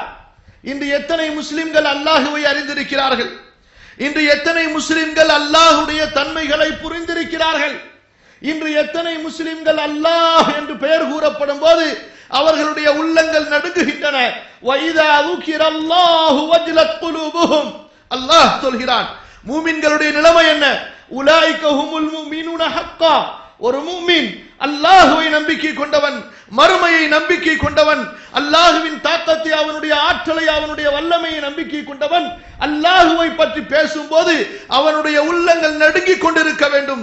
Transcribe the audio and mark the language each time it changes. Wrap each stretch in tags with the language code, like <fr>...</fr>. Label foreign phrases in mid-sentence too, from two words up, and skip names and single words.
<ta>இன்று எத்தனை முஸ்லிம்கள் அல்லாஹ்வை அறிந்திருக்கிறார்கள்? இன்று எத்தனை முஸ்லிம்கள் அல்லாஹ்வுடைய தன்மைகளை புரிந்திருக்கிறார்கள்? இன்று எத்தனை முஸ்லிம்கள் அல்லாஹ் என்று பெயர் கூறப்படும் போது அவர்களுடைய உள்ளங்கள் நடுங்குகின்றன.</ta> <ar>وإذا ذُكِرَ وَجِلَتْ قُلُوبُهُمْ.</ar> <ta>அல்லாஹ் சொல்கிறான், மூமின்களுடைய நிலைமை என்ன?</ta> <ar>أولئك هم المؤمنون حقا.</ar> <ta>ஒரு மூமின் அல்லாஹ்வை நம்பிக்கை கொண்டவன், மறுமையை நம்பிக்கை கொண்டவன், அல்லாஹ்வின் தாக்கத்தை, அவனுடைய ஆற்றலை, அவனுடைய வல்லமையை நம்பிக்கை கொண்டவன், அல்லாஹ்வை பற்றி பேசும்போது அவனுடைய உள்ளங்கள் நடுங்கிக் கொண்டிருக்க வேண்டும்.</ta>